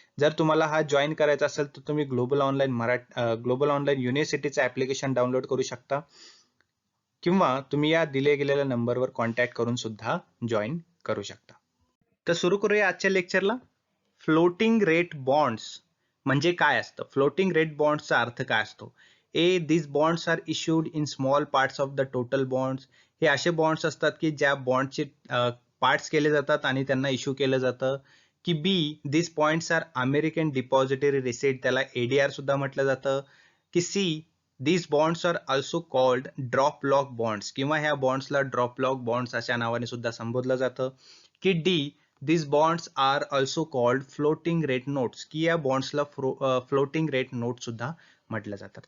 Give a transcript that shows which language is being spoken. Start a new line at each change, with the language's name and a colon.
Marathi: जर तुम्हाला हा जॉईन करायचा असेल तर तुम्ही ग्लोबल ऑनलाईन युनिव्हर्सिटीचं ऍप्लिकेशन डाउनलोड करू शकता किंवा तुम्ही या दिले गेलेल्या नंबरवर कॉन्टॅक्ट करून सुद्धा जॉईन करू शकता. तर सुरू करूया आजच्या लेक्चरला. फ्लोटिंग रेट बॉन्ड्स म्हणजे काय असतं? फ्लोटिंग रेट बॉन्ड्सचा अर्थ काय असतो?
English: these bonds are issued in small parts of the total bonds.
Marathi: हे असे बॉन्ड्स असतात की ज्या बॉन्डचे पार्ट्स केले जातात आणि त्यांना इश्यू केलं जातं.
English: की these points are American depository receipt,
Marathi: त्याला ADR सुद्धा म्हटलं जातं. की
English: these bonds are also called drop lock bonds,
Marathi: किंवा ह्या बॉन्ड्सला ड्रॉप लॉक बॉन्ड्स अशा नावाने सुद्धा संबोधलं जातं. की
English: these bonds are also called floating rate notes,
Marathi: की या बॉन्ड्सला फ्लोटिंग रेट नोट सुद्धा म्हटलं जातं.